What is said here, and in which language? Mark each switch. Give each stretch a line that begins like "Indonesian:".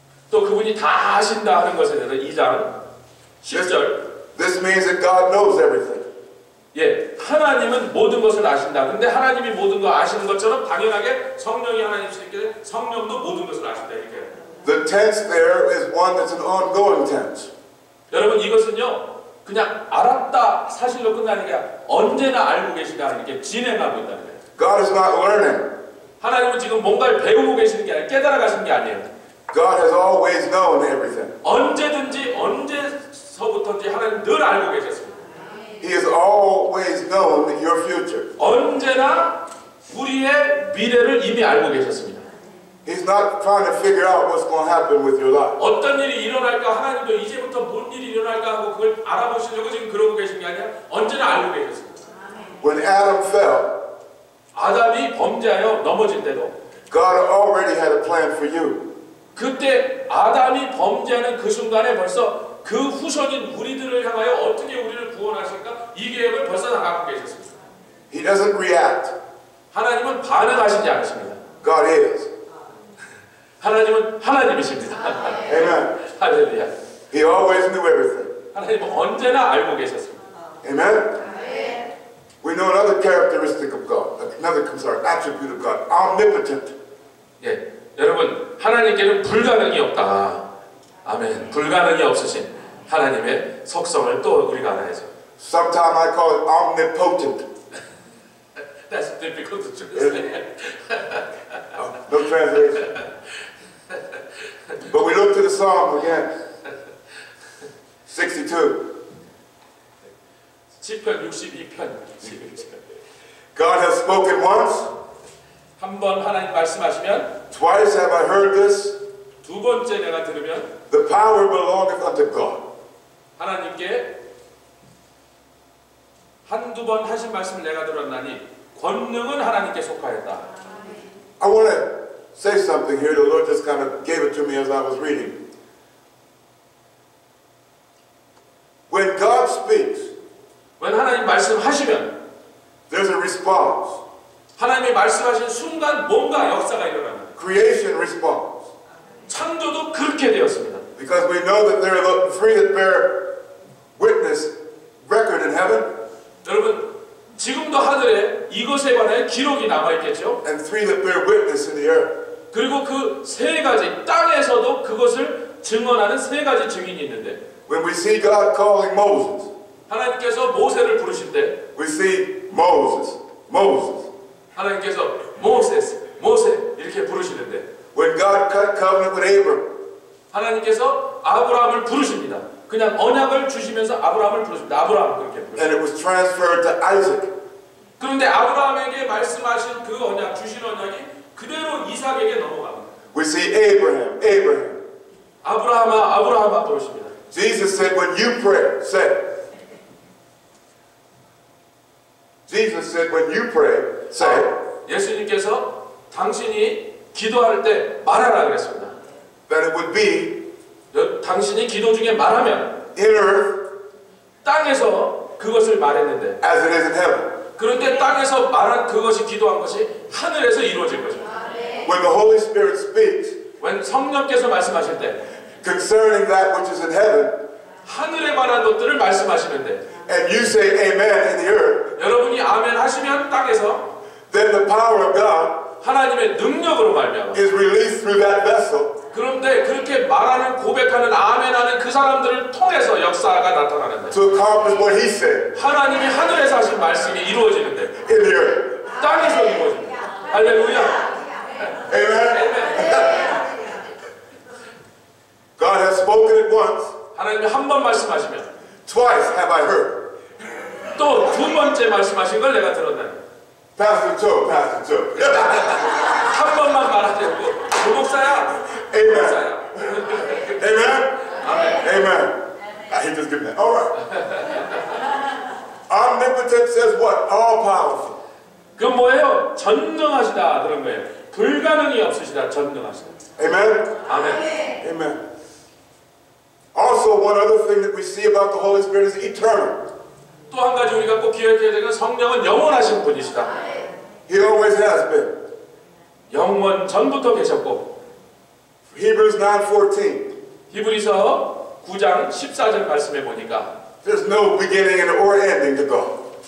Korean: 또 그분이 다 아신다 하는 것에 대해서 2장 10절
English: This means that God knows everything.
Korean: 예, 하나님은 모든 것을 아신다. 근데 하나님이 모든 걸 아시는 것처럼 당연하게 성령이 하나님이시기 성령도 모든 것을 아신다 이렇게.
English: The tense there is one that's an ongoing tense.
Korean: 여러분 이것은요 그냥 알았다 사실로 끝나는 게 아니라 언제나 알고 계시다 이렇게 진행하고 있다는 거예요.
English: God is not learning.
Korean: 하나님은 지금 뭔가를 배우고 계시는 게 아니라 깨달아 가시는 게 아니에요.
English: God has always known everything.
Korean: 언제든지 언제서부터인지 하나님 늘 알고 계셨습니다.
English: He has always known your future.
Korean: 언제나 우리의 미래를 이미 알고 계셨습니다.
English: He's not trying to figure out what's going to happen with your life.
Korean: 어떤 일이 일어날까 하나님도 이제부터 뭔 일이 일어날까 하고 그걸 알아보시려고 지금 그러고 계신 게 아니라 언제나 알고 계셨습니다.
English: When Adam fell,
Korean: 아담이 범죄하여 넘어질 때도
English: God already had a plan for you.
Korean: 그때 아담이 범죄하는 그 순간에 벌써 그 후손인 우리들을 향하여 어떻게 우리를 구원하실까 이 계획을 벌써 다 갖고 계셨습니다.
English: He doesn't react.
Korean: 하나님은 반응하시지 않으십니다.
English: God is.
Korean: 하나님은 하나님이십니다.
English: Amen.
Korean: 할렐루야.
English: He always knew everything.
Korean: 하나님은 언제나 알고 계셨습니다.
English: Amen. We know another characteristic of God, another attribute of God, omnipotent.
Korean: 예, 여러분 하나님께는 불가능이 없다. 아멘. 불가능이 없으신 하나님의 속성을 또 우리가 알아야죠.
English: Sometimes I call it omnipotent. That's difficult to translate. No translation. But we look to the Psalm again. 62.
Korean: 시편 62편.
English: God has spoken once.
Korean: 한 번 하나님 말씀하시면,
English: Twice have I heard this.
Korean: 두 번째 내가 들으면
English: The power belongeth unto God.
Korean: 하나님께 한두 번 하신 말씀을 내가 들었나니 권능은 하나님께 속하였다.
English: I want to say something here. The Lord just kind of gave it to me as I was reading. When God speaks, when
Korean: 하나님 말씀하시면
English: there's a response.
Korean: 하나님이 말씀하신 순간 뭔가 역사가 일어납니다.
English: Creation responds.
Korean: 창조도 그렇게 되었습니다.
English: Because we know that there are the three that bear witness record in heaven.
Korean: 여러분 지금도 하늘에 이것에 관해 기록이 남아있겠죠.
English: And three that bear witness in the earth.
Korean: 그리고 그 세 가지 땅에서도 그것을 증언하는 세 가지 증인이 있는데
English: When we see God calling Moses,
Korean: 하나님께서 모세를 부르실 때
English: we see Moses, Moses.
Korean: 하나님께서 모세 이렇게 부르시는데
English: When God cut covenant with Abram,
Korean: 하나님께서 아브라함을 부르십니다. 그냥 언약을 주시면서 아브라함을 부르십니다. 아브라함 그렇게 부르십니다.
English: and it was transferred to Isaac.
Korean: 그런데 아브라함에게 말씀하신 그 언약, 주신 언약이 그대로 이삭에게 넘어갑니다.
English: We see Abraham, Abraham.
Korean: 아브라함아 부르십니다.
English: Jesus said, when you pray, say. Jesus said, when you pray, say.
Korean: 예수님께서 당신이 기도할 때 말하라 그랬습니다.
English: That it would be
Korean: 당신이 기도 중에 말하면
English: in earth
Korean: 땅에서 그것을 말했는데
English: as it is in heaven.
Korean: 그런데 땅에서 말한 그것이 기도한 것이 하늘에서 이루어질 것입니다.
English: When the Holy Spirit speaks when
Korean: 성령께서 말씀하실 때
English: concerning that which is in heaven,
Korean: 하늘에 관한 것들을 말씀하시는데
English: and you say amen in the earth,
Korean: 여러분이 아멘 하시면 땅에서
English: then the power of God
Korean: 하나님의 능력으로 말미암아
English: is released through that vessel
Korean: 그런데 그렇게 말하는 고백하는 아멘하는 그 사람들을 통해서 역사가 나타나는데
English: to accomplish what he said
Korean: 하나님이 하늘에서 하신 말씀이 이루어지는데
English: in the earth.
Korean: 땅에서 이루어집니다. 할렐루야.
English: Amen. God has spoken it once.
Korean: 하나님이 한 번 말씀하시면
English: Twice have I heard.
Korean: 또 두 번째 말씀하신 걸 내가 들었나니
English: Pastor Joe, Pastor Joe.
Korean: 한 번만 말하지 않고 조목사야
English: Amen. Amen.
Korean: 아멘.
English: Amen. He just gave that. All right. Omnipotent says what? All powerful.
Korean: 그 뭐예요? 전능하시다 그런 거예요. 불가능이 없으시다 전능하시다.
English: Amen.
Korean: 아멘.
English: Amen. Also, one other thing that we see about the Holy Spirit is eternal.
Korean: 또 한 가지 우리가 꼭 기억해야 되는 성령은 영원하신 분이시다.
English: He always has been.
Korean: 영원 전부터 계셨고
English: Hebrews 9:14.
Korean: 히브리서 9장 14절 말씀해 보니까
English: There's no beginning and or ending to God.